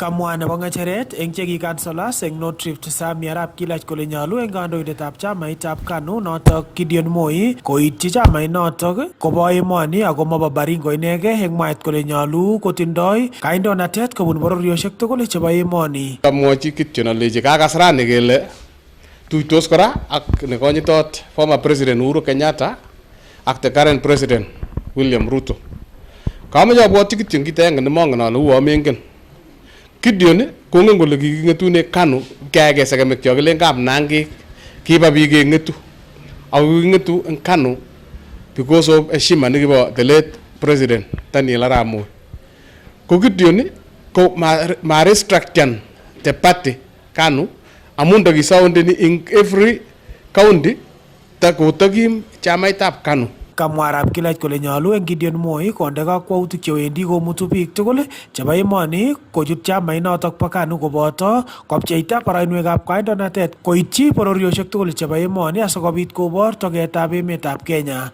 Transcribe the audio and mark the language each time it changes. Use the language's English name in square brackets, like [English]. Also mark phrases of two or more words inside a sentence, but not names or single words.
[Kalenjin] Kamwa nebo ng'echeret eng chekikansolas eng North Rift Sami Arap Kilach kole nyalu eng kandoindetab chamaitab KANU notok Gideon Moi koityi chamait notok kobo emoni ako mobo Baringo inegei eng mwaet kole nyalu kotindoi kaindonatet kobun bororiosiek tugul chebo emoni. Kamwochi kityo nalechi kakas rani kele tuitos kora ak nekonyitot [English] former president [Kalenjin] Uhuru Kenyatta ak [English] the current president [Kalenjin] William Ruto. Kamoche abwotyi kityo kit agenge nemongen ale uo mengen. Gideon kongen kole kiking'etune KANU keyage sekemik cho kilen kap nangik kiba biik keng'etu ako king'etu eng KANU [English] because of [Kalenjin] heshima nekibo the late president Daniel Arap Moi. Ko Gideon ko ma [English] restructure the party [Kalenjin] KANU amun takisoundeni [English] in every county [Kalenjin] takotakim chamaitab KANU. Kamwa Arap Kilach kole nyalu eng Gideon Moi konde kakwautik chewendi komutu biik tugul chebo emoni kochut chamait notok bo KANU koboto kopcheita barainwekab kandoinatet koityi bororiosiek tugul chebo emoni asikobit kobor togetab emetab Kenya.